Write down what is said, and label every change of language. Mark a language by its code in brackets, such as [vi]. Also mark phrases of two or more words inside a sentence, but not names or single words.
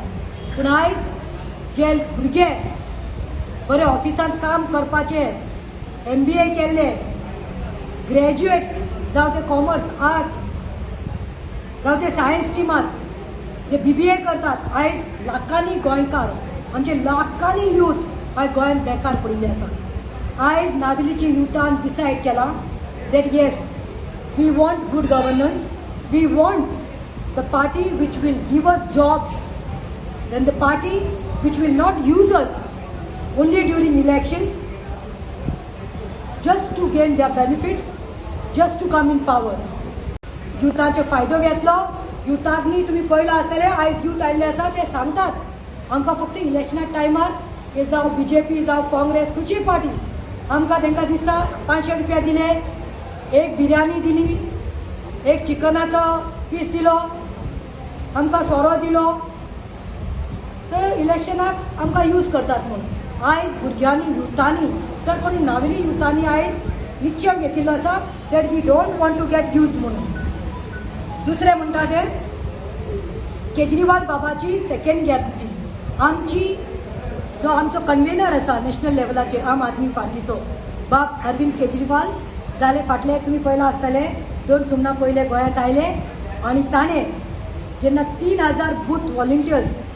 [kok] पूण आयज जे भुरगे बरे ऑफिसांत काम करपाचे, MBA केल्ले ग्रॅज्युएट्स जावं ते [en] commerce arts [kok] जावं ते सायन्स स्ट्रिमांत जे BBA करतात, आयज लाखांनी गोंयकार, आमचे लाखांनी यूथ आयज गोंयांत बेकार पडिल्ले आसा. आयज नाविलीच्या युथान डिसायड केला [en] that yes, we want good governance, we want the party which will give us jobs, then the party which will not use us only during elections just to gain their benefits, just to come in power. [kok] युथाचो फायदो घेतलो. युथाक न्ही तुमी पळयलां आसतलें आयज यूथ आयिल्ले आसा ते सांगतात आमकां फक्त इलेक्शना टायमार हे जावं BJP जावं काँग्रेस खंयचीय पार्टी आमकां तांकां दिसता 500 रुपया दिले, एक बिर्याणी दिली, एक चिकनाचो पीस दिलो, आमकां सोरो दिलो, तर इलेक्शनाक आमकां यूज करतात म्हणून. आयज भुरग्यांनी युथांनी चड कोणी नाविली युथांनी आयज निश्चय घेतिल्लो आसा [en] that we don't want to get use [kok] म्हणून. दुसरें म्हणटा ते केजरीवाल बाबाची [en] second guarantee. [kok] आमची जो आमचो कन्व्हेनर आसा नॅशनल लेवलाचेर आम आदमी पार्टीचो बाब अरविंद केजरीवाल जाले फाटले तुमी पळयलां आसतले 2 सुमणां पयले गोंयांत आयले आनी ताणें जेन्ना 3000 [en] booth volunteers